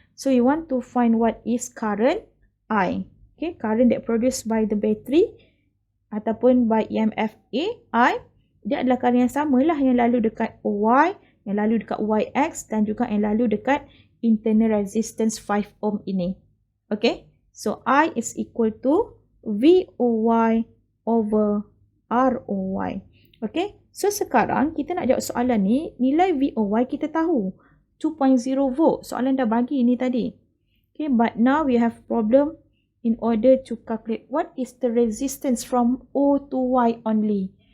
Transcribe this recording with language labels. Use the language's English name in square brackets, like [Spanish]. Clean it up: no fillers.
[English] So you want to find what is current I. Okay, current that produced by the battery [Malay] ataupun [English] by EMF A, I. [Malay] Dia adalah current yang samalah yang lalu dekat OY, yang lalu dekat YX dan juga yang lalu dekat internal resistance 5 ohm ini. [English] Okay, so I is equal to VOY over ROY. [Malay] Okay, so sekarang kita nak jawab soalan ni, nilai VOY kita tahu. [English] 2.0 volt. [Malay] Soalan dah bagi ni tadi. [English] Okay, but now we have problem in order to calculate what is the resistance from O to Y only.